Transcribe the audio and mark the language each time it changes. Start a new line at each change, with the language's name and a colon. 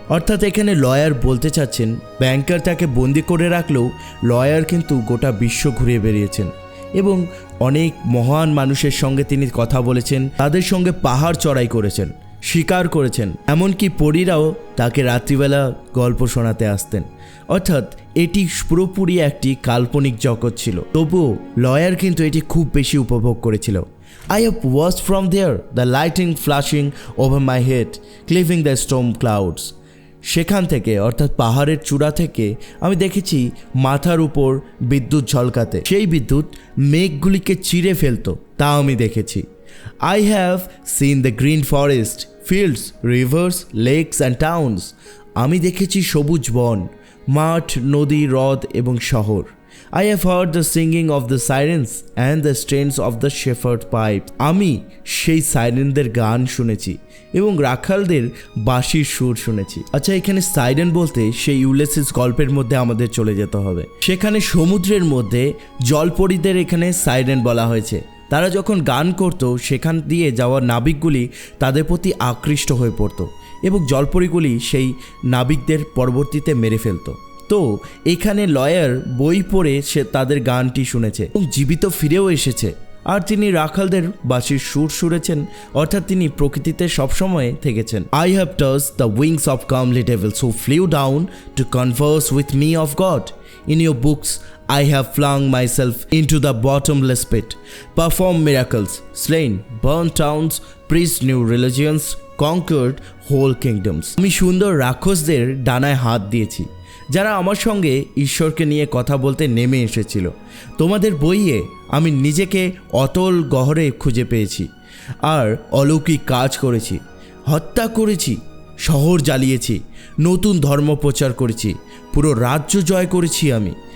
Bangla: অর্থাৎ এখানে লয়ার বলতে চাচ্ছেন ব্যাংকার তাকে বন্দি করে রাখলেও লয়ার কিন্তু গোটা বিশ্ব ঘুরে বেরিয়েছেন এবং অনেক মহান মানুষের সঙ্গে তিনি কথা বলেছেন, তাদের সঙ্গে পাহাড় চড়াই করেছেন, শিকার করেছেন, এমনকি পরীরাও তাকে রাত্রিবেলা গল্প শোনাতে আসতেন। অর্থাৎ এটি পুরোপুরি একটি কাল্পনিক জগৎ ছিল, তবুও লয়ার কিন্তু এটি খুব বেশি উপভোগ করেছিল।
English: I have watched from there the lightning flashing over my head, cleaving the storm clouds.
Bangla: সেখান থেকে অর্থাৎ পাহাড়ের চূড়া থেকে আমি দেখেছি মাথার উপর বিদ্যুৎ ঝলকাতে, সেই বিদ্যুৎ মেঘগুলিকে চিরে ফেলতো, তা আমি দেখেছি।
English: I have seen the green forest, fields, rivers, lakes and towns.
Bangla: আমি দেখেছি সবুজ বন, মাঠ, নদী, হ্রদ এবং শহর।
English: I have heard the singing of the sirens and the strains of the shepherd pipe.
Bangla: আমি সেই সাইরেনদের গান শুনেছি এবং রাখালদের বাঁশির সুর শুনেছি। আচ্ছা, এখানে সাইরেন বলতে সেই ইউলিসিস গল্পের মধ্যে আমাদের চলে যেতে হবে। সেখানে সমুদ্রের মধ্যে জলপরীদের এখানে সাইরেন বলা হয়েছে। তারা যখন গান করত সেখান দিয়ে যাওয়া নাবিকগুলি তাদের প্রতি আকৃষ্ট হয়ে পড়ত এবং জলপরীগুলি সেই নাবিকদের পরবর্তীতে মেরে ফেলত। তো এখানে লয়ার বই পড়ে সে তাদের গানটি শুনেছে এবং জীবিত ফিরেও এসেছে, আর তিনি রাখালদের বাঁশির সুর শুনেছেন, অর্থাৎ তিনি প্রকৃতিতে সবসময় থেকেছেন।
English: I have touched the wings of comely devils who flew down to converse with me of God. In your books I have flung myself into the bottomless pit, performed miracles, slain, burned towns, preached new religions, conquered whole kingdoms.
Bangla: আমি সুন্দর রাক্ষসদের ডানায় হাত দিয়েছি যারা আমার সঙ্গে ঈশ্বরকে নিয়ে কথা বলতে নেমে এসেছিল। তোমাদের বইয়ে আমি নিজেকে অতল গহরে খুঁজে পেয়েছি আর অলৌকিক কাজ করেছি, হত্যা করেছি, শহর জ্বালিয়েছি, নতুন ধর্ম প্রচার করেছি, পুরো রাজ্য জয় করেছি আমি।